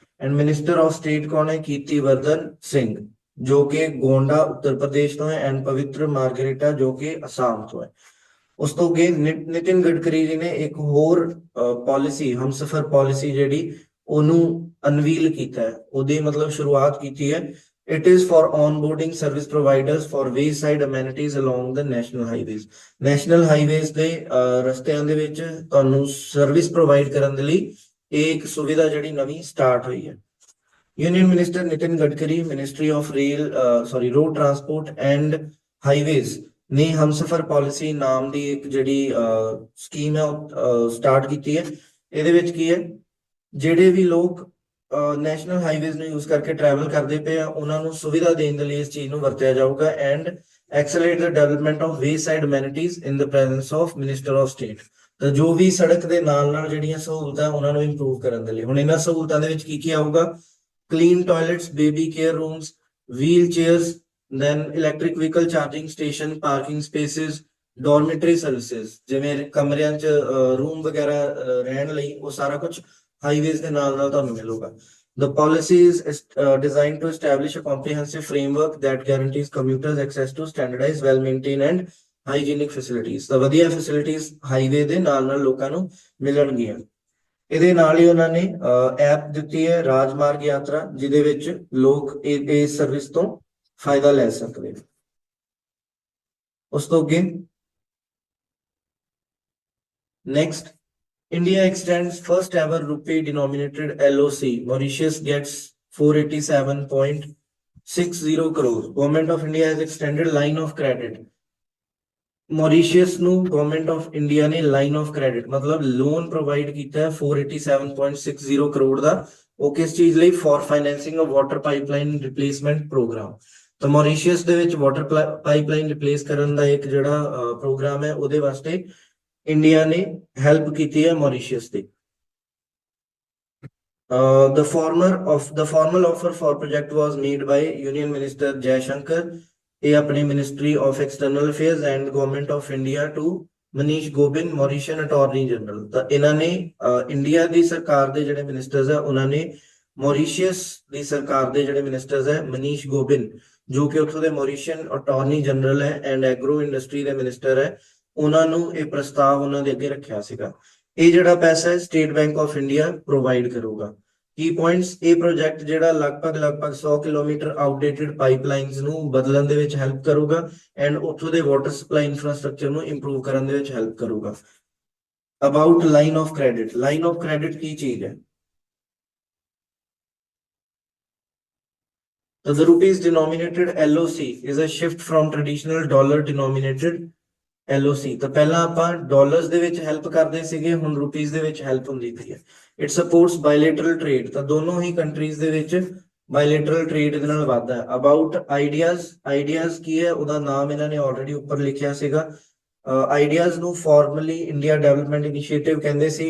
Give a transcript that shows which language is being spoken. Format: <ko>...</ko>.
<pa>And minister of state ਕੌਣ ਹੈ? ਕੀਰਤੀਵਰਧਨ ਸਿੰਘ, ਜੋ ਕਿ ਗੋਂਡਾ ਉੱਤਰ ਪ੍ਰਦੇਸ਼ ਤੋਂ ਹੈ। ਐਂਡ ਪਵਿੱਤਰ ਮਾਰਗਰੇਟਾ, ਜੋ ਕਿ ਅਸਾਮ ਤੋਂ ਹੈ। ਉਸ ਤੋਂ ਅੱਗੇ ਨਿਤਿਨ ਗਡਕਰੀ ਜੀ ਨੇ ਇੱਕ ਹੋਰ ਪਾਲਿਸੀ, ਹਮਸਫਰ ਪਾਲਿਸੀ ਜਿਹੜੀ ਉਹਨੂੰ ਅਨਵੀਲ ਕੀਤਾ ਹੈ, ਉਹਦੀ ਮਤਲਬ ਸ਼ੁਰੂਆਤ ਕੀਤੀ ਹੈ।</pa> <en>It is for onboarding service providers for wayside amenities along the national highways।</en> <pa>National highways ਦੇ ਰਸਤਿਆਂ ਦੇ ਵਿੱਚ ਤੁਹਾਨੂੰ ਸਰਵਿਸ ਪ੍ਰੋਵਾਈਡ ਕਰਨ ਦੇ ਲਈ ਇੱਕ ਸੁਵਿਧਾ ਜਿਹੜੀ ਨਵੀਂ ਸਟਾਰਟ ਹੋਈ ਹੈ। Union minister Nitin Gadkari, ministry of road transport and highways ਨੇ ਹਮਸਫਰ ਪਾਲਿਸੀ ਨਾਮ ਦੀ ਇੱਕ ਜਿਹੜੀ ਸਕੀਮ ਹੈ ਸਟਾਰਟ ਕੀਤੀ ਹੈ। ਇਹਦੇ ਵਿੱਚ ਕੀ ਹੈ? ਜਿਹੜੇ ਵੀ ਲੋਕ ਨੈਸ਼ਨਲ ਹਾਈਵੇਜ਼ ਨੂੰ ਯੂਜ਼ ਕਰਕੇ ਟਰੈਵਲ ਕਰਦੇ ਪਏ ਆ, ਉਹਨਾਂ ਨੂੰ ਸੁਵਿਧਾ ਦੇਣ ਦੇ ਲਈ ਇਸ ਚੀਜ਼ ਨੂੰ ਵਰਤਿਆ ਜਾਊਗਾ।</pa> <en>And accelerate the development of wayside amenities in the presence of minister of state.</en> <pa>ਤਾਂ ਜੋ ਵੀ ਸੜਕ ਦੇ ਨਾਲ ਨਾਲ ਜਿਹੜੀਆਂ ਸਹੂਲਤਾਂ ਉਹਨਾਂ ਨੂੰ ਇੰਪਰੂਵ ਕਰਨ ਦੇ ਲਈ, ਹੁਣ ਇਹਨਾਂ ਸਹੂਲਤਾਂ ਦੇ ਵਿੱਚ ਕੀ ਕੀ ਆਊਗਾ? Clean toilets, baby care rooms, wheel chairs, then electric vehicle charging station, parking spaces, ਡੋਰਮਿਟਰੀ services, ਜਿਵੇਂ ਕਮਰਿਆਂ 'ਚ ਰੂਮ ਵਗੈਰਾ ਰਹਿਣ ਲਈ, ਉਹ ਸਾਰਾ ਕੁਝ ਹਾਈਵੇਜ਼ ਦੇ ਨਾਲ ਨਾਲ ਤੁਹਾਨੂੰ ਮਿਲੂਗਾ।</pa> <en>The policy is designed to establish a comprehensive framework that guarantees commuters access to standardized, well-maintained and hygienic facilities।</en> <pa>ਤਾਂ ਵਧੀਆ ਫੈਸਿਲਿਟੀਜ਼ ਹਾਈਵੇ ਦੇ ਨਾਲ ਨਾਲ ਲੋਕਾਂ ਨੂੰ ਮਿਲਣਗੀਆਂ। ਇਹਦੇ ਨਾਲ ਹੀ ਉਹਨਾਂ ਨੇ ਐਪ ਦਿੱਤੀ ਹੈ ਰਾਜਮਾਰਗ ਯਾਤਰਾ, ਜਿਹਦੇ ਵਿੱਚ ਲੋਕ ਇਸ ਸਰਵਿਸ ਤੋਂ ਫਾਇਦਾ ਲੈ ਸਕਦੇ।</pa> <en>ਉਸ ਤੋਂ ਅੱਗੇ next, India extends first ever rupee denominated LOC. Mauritius gets 487.60 crores। Government of India has extended line of credit।</en> <pa>Mauritius ਨੂੰ Government of India ਨੇ line of credit ਮਤਲਬ ਲੋਨ ਪ੍ਰੋਵਾਈਡ ਕੀਤਾ ਹੈ 487.60 ਕਰੋੜ ਦਾ। ਉਹ ਕਿਸ ਚੀਜ਼ ਲਈ?</pa> <en>For financing of water pipeline replacement program।</en> <pa>ਤਾਂ Mauritius ਦੇ ਵਿੱਚ ਵਾਟਰ ਪਾਈਪਲਾਈਨ ਰਿਪਲੇਸ ਕਰਨ ਦਾ ਇੱਕ ਜਿਹੜਾ ਪ੍ਰੋਗਰਾਮ ਹੈ, ਉਹਦੇ ਵਾਸਤੇ ਇੰਡੀਆ ਨੇ ਹੈਲਪ ਕੀਤੀ ਹੈ Mauritius ਦੀ।</pa> <en>The formal offer for project was made by Union Minister Jaishankar, ਇਹ ਆਪਣੇ ministry of external affairs and government of India to Manish Gobind, Mauritian attorney general.</en> <pa>ਤਾਂ ਇਹਨਾਂ ਨੇ ਇੰਡੀਆ ਦੀ ਸਰਕਾਰ ਦੇ ਜਿਹੜੇ ਮਿਨਿਸਟਰਸ ਹੈ, ਉਹਨਾਂ ਨੇ ਮੌਰੀਸ਼ੀਅਸ ਦੀ ਸਰਕਾਰ ਦੇ ਜਿਹੜੇ ਮਿਨਿਸਟਰਸ ਹੈ, ਮਨੀਸ਼ ਗੋਬਿੰਦ, ਜੋ ਕਿ ਉੱਥੋਂ ਦੇ ਮੌਰੀਸ਼ੀਅਨ ਅਟਾਰਨੀ ਜਨਰਲ ਹੈ ਐਂਡ ਐਗਰੋ ਇੰਡਸਟਰੀ ਦੇ ਮਿਨਿਸਟਰ ਹੈ, ਉਹਨਾਂ ਨੂੰ ਇਹ ਪ੍ਰਸਤਾਵ ਉਹਨਾਂ ਦੇ ਅੱਗੇ ਰੱਖਿਆ ਸੀਗਾ। ਇਹ ਜਿਹੜਾ ਪੈਸਾ ਹੈ state bank of India provide ਕਰੂਗਾ। ਕੀ ਪੁਆਇੰਟਸ, ਇਹ ਪ੍ਰੋਜੈਕਟ ਜਿਹੜਾ ਲਗਭਗ 100 ਕਿਲੋਮੀਟਰ ਆਊਟਡੇਟਡ ਪਾਈਪਲਾਈਨਸ ਨੂੰ ਬਦਲਣ ਦੇ ਵਿੱਚ ਹੈਲਪ ਕਰੂਗਾ ਐਂਡ ਉੱਥੋਂ ਦੇ ਵਾਟਰ ਸਪਲਾਈ ਇਨਫਰਾਸਟ੍ਰਕਚਰ ਨੂੰ ਇੰਪਰੂਵ ਕਰਨ ਦੇ ਵਿੱਚ ਹੈਲਪ ਕਰੂਗਾ। About line of credit, line of credit ਕੀ ਚੀਜ਼ ਹੈ?</pa> <en>So the rupees denominated LOC is a shift from traditional dollar denominated LOC।</en> <pa>ਤਾਂ ਪਹਿਲਾਂ ਆਪਾਂ ਡਾਲਰਸ ਦੇ ਵਿੱਚ ਹੈਲਪ ਕਰਦੇ ਸੀਗੇ, ਹੁਣ ਰੁਪੀਸ ਦੇ ਵਿੱਚ ਹੈਲਪ ਹੁੰਦੀ ਪਈ ਹੈ।</pa> <en>it supports bilateral trade,</en> <pa>ਤਾਂ ਦੋਨੋਂ ਹੀ ਕੰਟਰੀਜ਼ ਦੇ ਵਿੱਚ ਬਾਇਲੇਟਰਲ ਟ੍ਰੇਡ ਦੇ ਨਾਲ ਵਾਧਾ ਹੈ। ਅਬਾਊਟ ਆਈਡੀਆਜ਼, ਆਈਡੀਆਜ਼ ਕੀ ਹੈ, ਉਹਦਾ ਨਾਮ ਇਹਨਾਂ ਨੇ ਆਲਰੇਡੀ ਉੱਪਰ ਲਿਖਿਆ ਸੀਗਾ। ਆਈਡੀਆਜ਼ ਨੂੰ ਫਾਰਮਲੀ ਇੰਡੀਆ ਡਿਵੈਲਪਮੈਂਟ ਇਨੀਸ਼ੀਏਟਿਵ ਕਹਿੰਦੇ ਸੀ।</pa>